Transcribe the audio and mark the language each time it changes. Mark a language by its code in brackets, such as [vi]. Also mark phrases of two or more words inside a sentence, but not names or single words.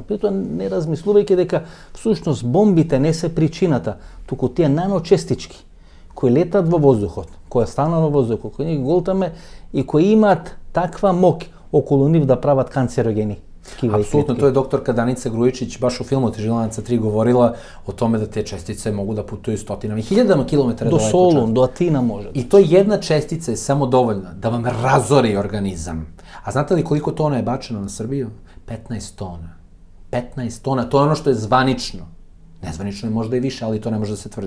[mk] Притоа не размислувајќи дека всушност бомбите не се причината, туку тие наночестички кои летат во воздухот, кои станат во воздухот, кои ги голтаме и кои имаат таква моќ околу нив да прават канцерогени. Апсолутно, тоа е докторка [sr] Даница Груjičić baš u filmu Težilanica 3 govorila o tome da te čestice mogu da putuju stotinama i hiljadama kilometara do daleko. Solun, do Atina može. I to jedna čestica je samo dovoljna da vam razori organizam. A znate li koliko tona je bačeno na Srbiju? 15 tona. 15 tona, to je ono što je zvanično. Nezvanično je možda i više, ali to ne može da se tvrdi.